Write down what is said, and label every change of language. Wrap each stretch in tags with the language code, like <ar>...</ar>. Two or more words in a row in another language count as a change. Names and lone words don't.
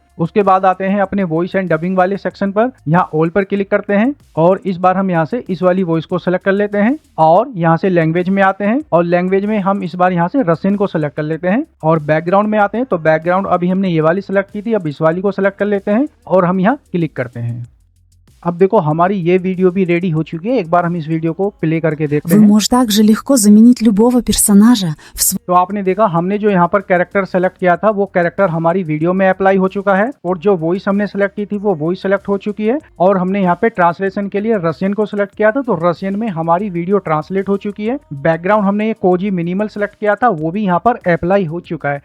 <hi>उसके बाद आते हैं अपने</hi> <en>voice and dubbing</en> <hi>वाले सेक्शन पर, यहाँ ऑल पर क्लिक करते हैं और इस बार हम यहाँ से इस वाली वॉइस को सेलेक्ट कर लेते हैं और यहाँ से लैंग्वेज में आते हैं और लैंग्वेज में हम इस बार यहाँ से रशियन को सेलेक्ट कर लेते हैं और बैकग्राउंड में आते हैं। तो बैकग्राउंड अभी हमने ये वाली सेलेक्ट की थी, अब इस वाली को सेलेक्ट कर लेते हैं और हम यहाँ क्लिक करते हैं। अब देखो हमारी ये वीडियो भी रेडी हो चुकी है। एक बार हम इस वीडियो को प्ले करके देखते</hi> <ru>Вы</ru> <hi>हैं।</hi> <ru>можете также легко заменить любого персонажа в своем</ru> <hi>तो आपने देखा हमने जो यहाँ पर कैरेक्टर सेलेक्ट किया था वो कैरेक्टर हमारी वीडियो में अप्लाई हो चुका है और जो वॉइस हमने सेलेक्ट की थी वो वॉइस सेलेक्ट हो चुकी है और हमने यहाँ पे ट्रांसलेशन के लिए रशियन को सिलेक्ट किया था तो रशियन में हमारी वीडियो ट्रांसलेट हो चुकी है। बैकग्राउंड हमने ये</hi> <en>cozy minimal</en> <hi>सेलेक्ट किया था वो भी यहाँ पर अप्लाई हो चुका है।</hi>